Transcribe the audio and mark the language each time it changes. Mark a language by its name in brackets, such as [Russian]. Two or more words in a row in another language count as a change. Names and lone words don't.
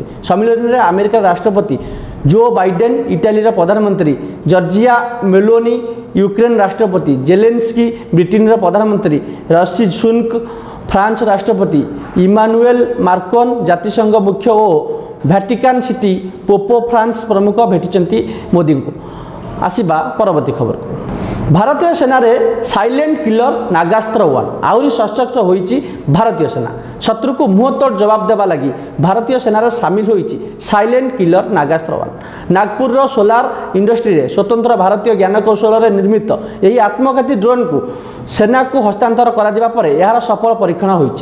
[Odia] ସମ୍ମିଳନ ମେଁ ଆମେରିକା ରାଷ୍ଟ୍ରପତି ଜୋ ବାଇଡେନ, ଇଟାଲି ପ୍ରଧାନମନ୍ତ୍ରୀ ଜର୍ଜିଆ ମେଲୋନି, ୟୁକ୍ରେନ ରାଷ୍ଟ୍ରପତି ଜେଲେନସ୍କି, ବ୍ରିଟେନ ପ୍ରଧାନମନ୍ତ୍ରୀ ଋଷି ସୁନକ, ଫ୍ରାନ୍ସ ରାଷ୍ଟ୍ରପତି ଇମାନୁଏଲ ମାର୍କୋନ, ଜାତିସଂଘ ମୁଖ୍ୟ ଔର ଭାଟିକାନ ସିଟି ପୋପୋ ଫ୍ରାନ୍ସ ପ୍ରମୁଖ ଭେଟିଛନ୍ତି ମୋଦୀ କୋ। ଆସିବା ପରବର୍ତ୍ତୀ ଖବର କୋ। ଭାରତୀୟ ସେନାରେ ସାଇଲେଣ୍ଟ କିଲର ନାଗାସ୍ତ୍ର 1 ଆହୁରି ସଶସ୍ତ୍ର ହୋଇଛି ଭାରତୀୟ ସେନା। ଶତ୍ରୁକୁ ମୁହଁତୋଡ଼ ଜବାବ ଦେବା ଲାଗି ଭାରତୀୟ ସେନାରେ ସାମିଲ ହୋଇଛି ସାଇଲେଣ୍ଟ କିଲର ନାଗାସ୍ତ୍ର 1। ନାଗପୁରର ସୋଲାର ଇଣ୍ଡଷ୍ଟ୍ରିରେ ସ୍ୱତନ୍ତ୍ର ଭାରତୀୟ ଜ୍ଞାନକୌଶଳରେ ନିର୍ମିତ ଏହି ଆତ୍ମଘାତୀ ଡ୍ରୋନ୍କୁ ସେନାକୁ ହସ୍ତାନ୍ତର କରାଯିବା ପରେ ଏହାର ସଫଳ ପରୀକ୍ଷଣ ହୋଇଛି।